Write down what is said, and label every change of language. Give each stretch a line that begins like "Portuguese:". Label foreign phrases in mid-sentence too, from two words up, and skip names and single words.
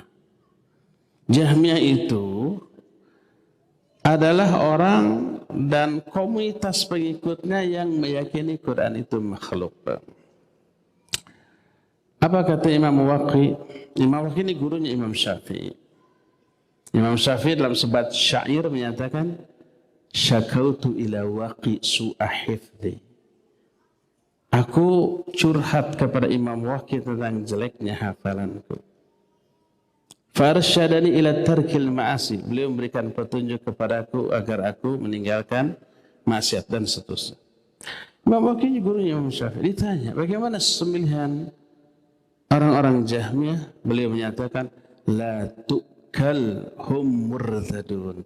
Indonesian: Jahmiyah itu adalah orang dan komunitas pengikutnya yang meyakini Quran itu makhluk. Apa kata Imam Waqi? Imam Waqi ini gurunya Imam Syafi'i. Imam Syafi'i dalam sebat syair menyatakan,
Arabic: شكوت إلى وكيع سوء حفظي.
Indonesian: Aku curhat kepada Imam Waqi tentang jeleknya hafalanku.
Arabic: فأرشدني إلى ترك المعاصي.
Indonesian: Beliau memberikan petunjuk kepadaku agar aku meninggalkan maksiat dan seterusnya. Imam Waqi gurunya Imam Syafi'i ditanya, bagaimana sembelihan orang-orang Jahmiyah? Beliau menyatakan,
Arabic: لا تؤكل هم مرتدون.